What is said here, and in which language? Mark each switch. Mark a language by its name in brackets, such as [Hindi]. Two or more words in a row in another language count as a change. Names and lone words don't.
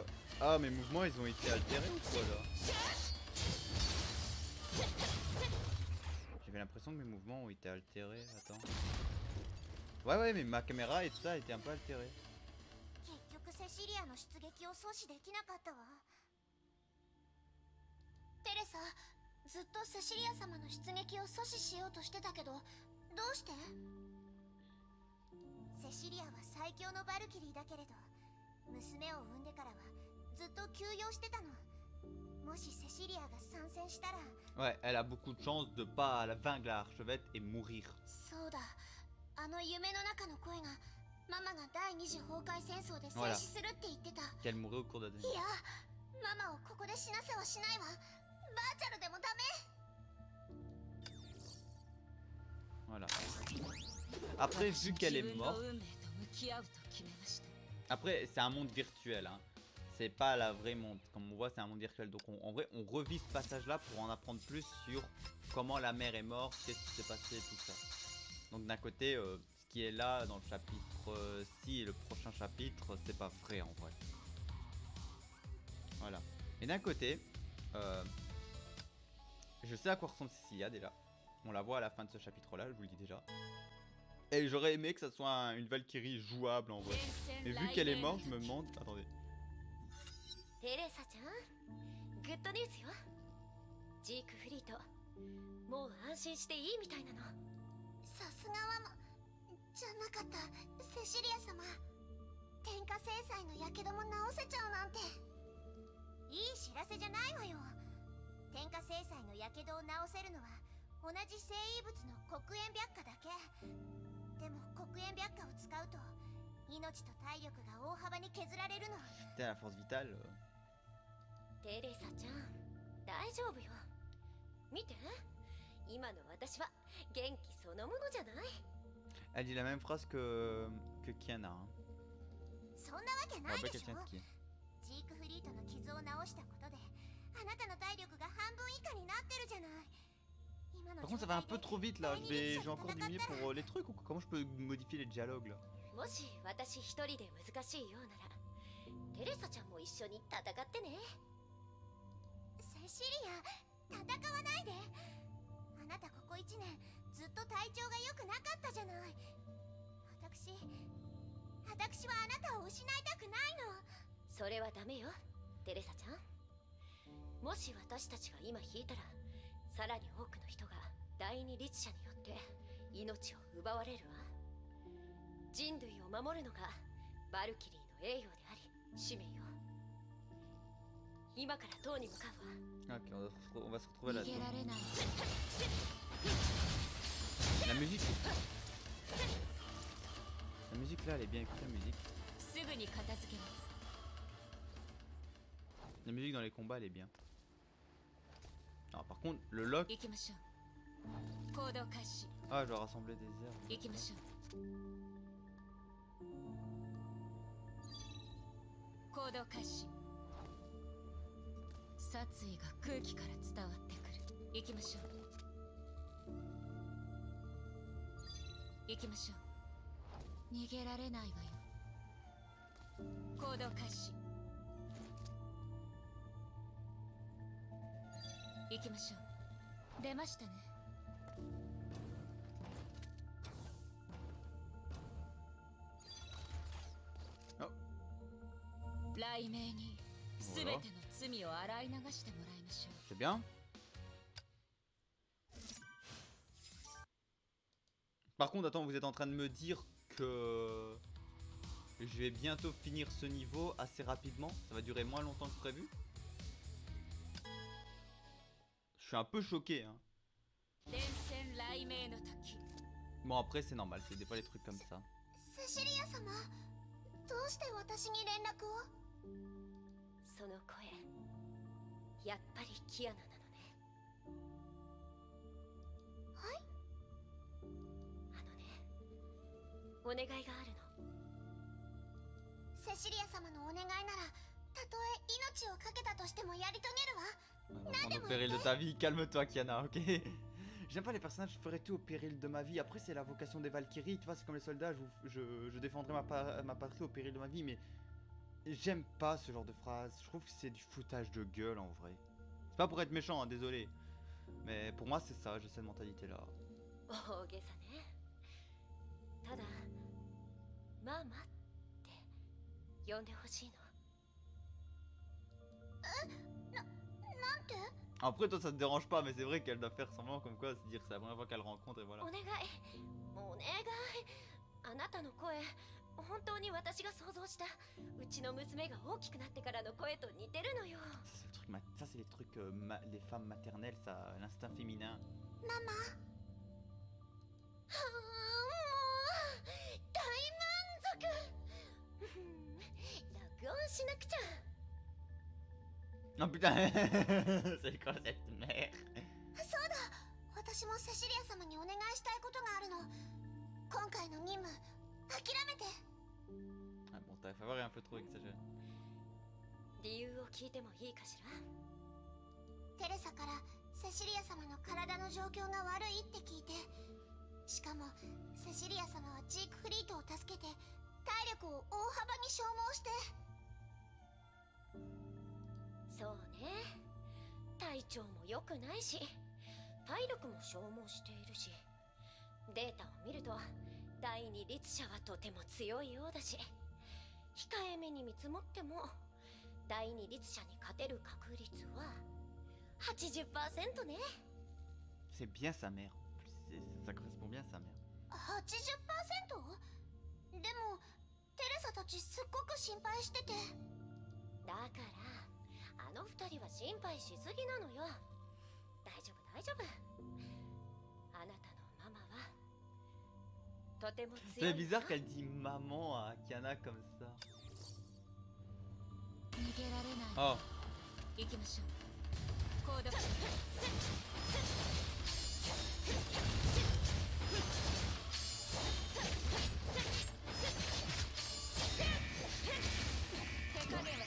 [French] Ah mes mouvements ils ont été altérés ou quoi là? J'avais l'impression que mes mouvements ont été altérés, attends. Ouais mais ma caméra et tout ça a été un peu altérée. [Japanese] 結局セシリアの出撃を阻止できなかったわ。テレサ、ずっとセシリア様の出撃を阻止しようとしてたけど、どうして？セシリアは最強のバルキリーだけれど、娘を産んでからはずっと休養してたの。もしセシリアが参戦したら。 [French] Ouais, elle a beaucoup de chance de pas la vaincre l'archevêque et mourir. [Japanese] そうだ、 あの夢の中の声がママが第二次崩壊戦争で静止するって言ってた。 [French] Qu'elle mourrait au cours de la [Japanese] い [French] deuxième. [Japanese] や、ママをここで死なせはしないわ。バーチャルでもダメ。 [French] Voilà. Après, vu qu'elle est [Japanese] 自分の [French] morte, [Japanese] 運命と向き合うと決めました。 [French] après c'est un monde virtuel, hein. C'est pas la vraie monde. Comme on voit, c'est un monde virtuel. Donc en vrai, on revit ce passage-là pour en apprendre plus sur comment la mère est morte, qu'est-ce qui s'est passé, tout ça. Donc d'un côté, ce qui est là dans le chapitre 6 et le prochain chapitre, c'est pas vrai en vrai. Voilà. Et d'un côté, je sais à quoi ressemble Cecilia déjà. On la voit à la fin de ce chapitre-là, je vous le dis déjà. Et j'aurais aimé que ça soit une Valkyrie jouable en vrai. Mais vu qu'elle est morte, je me demande... Attendez. [Japanese] テレサちゃん、グッドニュースよ。ジークフリート、もう安心していいみたいなの。さすがはじゃなかった。セシリア様、天下制裁の火傷も治せちゃうなんて。いい知らせじゃないわよ。天下制裁の火傷を治せるのは同じ生異物の黒煙白化だけ。でも黒煙白化を使うと命と体力が大幅に削られるの。 [French] T'es à la force vitale. [Japanese] テレサちゃん、大丈夫よ。見て、今の私は元気そのものじゃない。 [French] Elle dit la même phrase que Kiana. Hein. [Japanese] そんなわけ [French] On [Japanese] ない [French] rappelle [Japanese] でし [French] qu'elle [Japanese] ょ。 [French] tient de qui. [Japanese] ジークフリートの傷を治したことであなたの体力が半分以下になってるじゃない。今の [French] Par contre, ça va un peu trop vite là. Je vais encore diminuer pour les trucs ou comment je peux modifier les dialogues là? [Japanese] もし私一人で難しいようなら、テレサちゃんも一緒に戦ってね。セシリア、戦わないで。あなたここ1年ずっと体調が良くなかったじゃない。私はあなたを失いたくないの。それはダメよ、テレサちゃん。もし私たちが今引いたら、さらに多くの人が第二律者によって命を奪われるわ。人類を守るのがバルキリーの栄誉であり使命よ。今から塔に向かうわ。 [French] Ok, on va se retrouver là. [Japanese] 逃げられない。 [French] La musique. La musique là, elle est bien écoutée la musique. [Japanese] すぐに片付けます。 [French] La musique dans les combats, elle est bien. Alors par contre, le lock. [Japanese] 行きましょう。行動開始。 [French] Ah, je dois rassembler des herbes. [Japanese] 行きましょう。行動開始。殺意が空気から伝わってくる。行きましょう。行きましょう。逃げられないわよ。行動開始。行きましょう。出ましたね。雷鳴に全ての罪を洗い流してもらいましょう。 [French] C'est bien. Par contre, attends, vous êtes en train de me dire que je vais bientôt finir ce niveau assez rapidement. Ça va durer moins longtemps que prévu. Je suis un peu choqué, hein. [Japanese] 電線雷鳴の時。 [French] Bon, après, c'est normal, c'est des fois les trucs comme ça. [Japanese] セシリア様、どうして私に連絡を？その声、やっぱりキアナなのね。はい。あのね、お願いがあるの。セシリア様のお願いなら、たとえ命を懸けたとしてもやり遂げるわ。 [French] Au péril de ta vie, calme-toi Kiana, ok. J'aime pas les personnages, je ferai tout au péril de ma vie. Après c'est la vocation des Valkyries, tu vois, c'est comme les soldats, je défendrai ma patrie au péril de ma vie, mais j'aime pas ce genre de phrase. Je trouve que c'est du foutage de gueule en vrai. C'est pas pour être méchant, hein, désolé. Mais pour moi c'est ça, j'ai cette mentalité là. [Japanese] 大げさね。ただ、ママって呼んでほしいの。なんて？ [French] Après toi ça te dérange pas, mais c'est vrai qu'elle doit faire semblant comme quoi, se dire que c'est la première fois qu'elle rencontre et voilà. [Japanese] お願い、お願い。あなたの声、本当に私が想像したうちの娘が大きくなってからの声と似てるのよ。 [French] Ça c'est les trucs, les femmes maternelles, ça, l'instinct féminin. [Japanese] ママ。はあ、もう。録音しなくちゃ。 [French] Oh putain, c'est quoi cette merde? [Japanese] そうだ、私もセシリア様にお願いしたいことがあるの。今回の任務諦めて。 [French] Ah bon, ta faveur est un peu trop exagérée. [Japanese] 理由を聞いてもいいかしら。テレサからセシリア様の体の状況が悪いって聞いて、しかもセシリア様はジークフリートを助けて体力を大幅に消耗して。そうね、体調も良くないし体力も消耗しているし、データを見ると第二律者はとても強いようだし、控えめに見積もっても第二律者に勝てる確率は 80% ね。 [French] C'est bien sa mère. Ça correspond bien à sa mère. [Japanese] 80%？でもテレサたちすっごく心配してて。だからあの二人は心配しすぎなのよ。大丈夫大丈夫。あなたのママはとても強い。 [French] C'est bizarre qu'elle dit maman à Kiana comme ça. [Japanese] 逃げられない。 Oh, 行きましょう。行動。手加減はしません。